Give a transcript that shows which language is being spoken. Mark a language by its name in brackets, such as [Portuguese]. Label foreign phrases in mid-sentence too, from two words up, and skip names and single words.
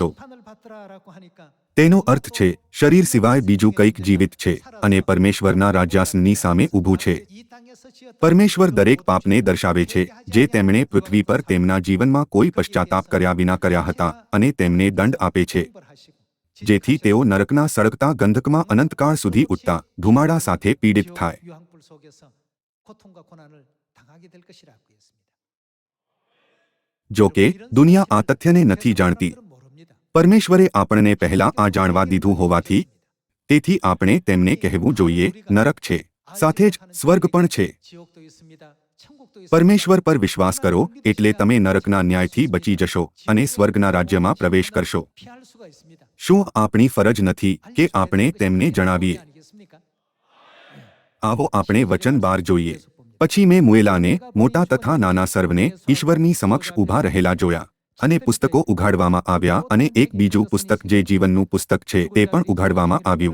[Korean] 판을 받더라라고 하니까 [Gujarati] તેનો અર્થ છે શરીર સિવાય બીજું કંઈક જીવિત છે અને પરમેશ્વરના રાજ્યાસનની સામે ઊભું છે. [Korean] 이 땅에서 지었던 [Gujarati] પરમેશ્વર દરેક પાપને દર્શાવે છે જે તેમણે પૃથ્વી પર તેમના જીવનમાં કોઈ પશ્ચાતાપ કર્યા વિના કર્યા હતા અને તેમને દંડ આપે છે [Korean] 벌하시고 [Gujarati] જેથી તેઓ નરકના સળગતા ગંધકમાં અનંતકાળ સુધી ઉઠતા ધુમાડા સાથે પીડિત થાય. [Korean] 유황불 속에서 고통과 고난을 당하게 될 것이라고 했습니다. [Gujarati] જો કે દુનિયા આ તથ્યને નથી જાણતી. [Korean] 모릅니다. [Gujarati] પરમેશ્વરે આપણને પહેલા આ જાણવા દીધું હોવાથી તેથી આપણે તેમને કહેવું જોઈએ નરક છે સાથે જ સ્વર્ગ પણ છે. [Korean] 지옥도 있습니다. 천국도 있습니다. [Gujarati] પરમેશ્વર પર વિશ્વાસ કરો એટલે તમે નરકના ન્યાયથી બચી જશો અને સ્વર્ગના રાજ્યમાં પ્રવેશ કરશો. [Korean] 피할 수가 있습니다. [Gujarati] શું આપણી ફરજ નથી કે આપણે તેમને જણાવીએ? [Korean] 아니겠습니까? [Gujarati] આવો આપણે વચન 12 જોઈએ. પછી મેં મુએલાને મોટા તથા નાના સર્વને ઈશ્વરની સમક્ષ ઊભા રહેલા જોયા અને પુસ્તકો ઉઘાડવામાં આવ્યા અને એક બીજું પુસ્તક જે જીવનનું પુસ્તક છે તે પણ ઉઘાડવામાં આવ્યું.